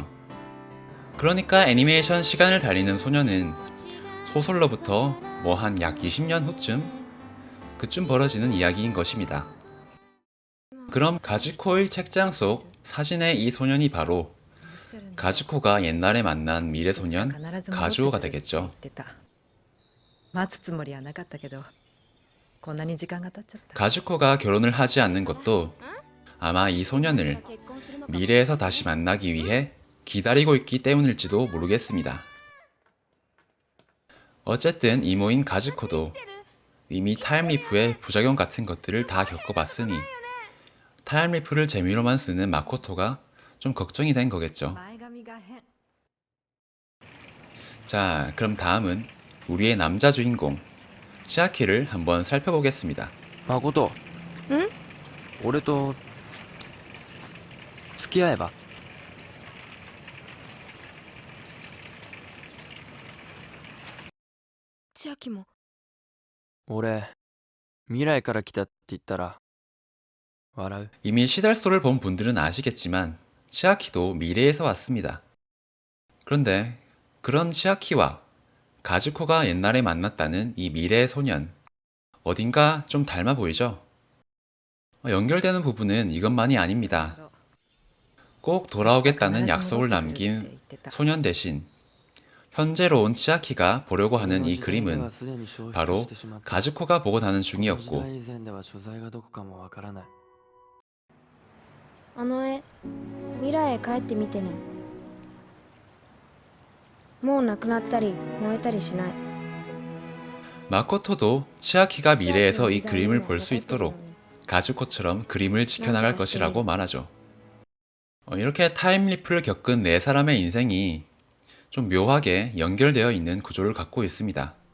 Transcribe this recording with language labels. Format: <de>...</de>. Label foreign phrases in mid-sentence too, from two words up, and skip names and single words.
<ko>그러니까 애니메이션 시간을 달리는 소녀는 소설로부터 뭐 한 약 20년 후쯤 그쯤 벌어지는 이야기인 것입니다. 그럼 가즈코의 책장 속 사진의 이 소년이 바로 가즈코가 옛날에 만난 미래소년 가즈오가 되겠죠.</ko> <ja>待つつもりはなかったけど、こんなに時間が経っちゃった。</ja> <ko>가즈코가 결혼을 하지 않는 것도 아마 이 소년을 미래에서 다시 만나기 위해 기다리고 있기 때문일지도 모르겠습니다. 어쨌든 이모인 가즈코도 이미 타임리프의 부작용 같은 것들을 다 겪어봤으니 타임리프를 재미로만 쓰는 마코토가 좀 걱정이 된 거겠죠. 자, 그럼 다음은 우리의 남자 주인공 치아키를 한번 살펴보겠습니다. 마코토. 응?</ko> <ja>俺と付き合えば？千秋も。俺未来から来たって言ったら笑う？</ja> <ko>이미 시달소를 본 분들은 아시겠지만 치아키도 미래에서 왔습니다. 그런데 그런 치아키와 가즈코가 옛날에 만났다는 이 미래의 소년 어딘가 좀 닮아 보이죠? 연결되는 부분은 이것만이 아닙니다. 꼭 돌아오겠다는 약속을 남긴 소년 대신 현재로 온 치아키가 보려고 하는 이 그림은 바로 가즈코가 보고 다는 중이었고</ko> <ja>あの絵、未来へ帰ってみてね。もうなくなったり燃えたりしない。</ja> <ko>마코토도 치아키가 미래에서 이 그림을 볼 수 있도록 가즈코처럼 그림을 지켜나갈 것이라고 말하죠. 이렇게 타임리프를 겪은 네 사람의 인생이 좀 묘하게 연결되어 있는 구조를 갖고 있습니다.</ko>